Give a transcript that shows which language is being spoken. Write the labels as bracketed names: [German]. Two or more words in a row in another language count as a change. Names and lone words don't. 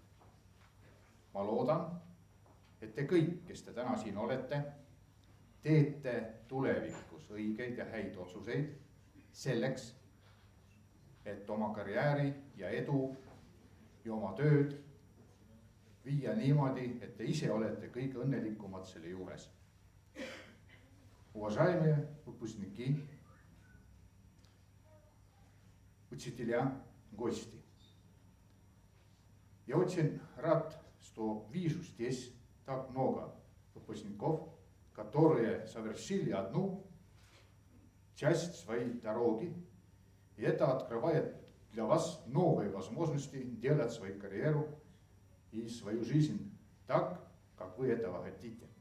[Estonian] Ma loodan, et te kõik, kes te täna siin olete, teete tulevikus õigeid ja häid otsuseid selleks, et oma karjääri ja edu ja oma tööd viia niimoodi, et te ise olete kõige õnnelikumad selle juures. [Russian] Уважаемые выпускники, учителя, гости. Я очень рад, что вижу здесь так много выпускников, которые совершили одну часть своей дороги, и это открывает для вас новые возможности делать свою карьеру и свою жизнь так, как вы этого хотите.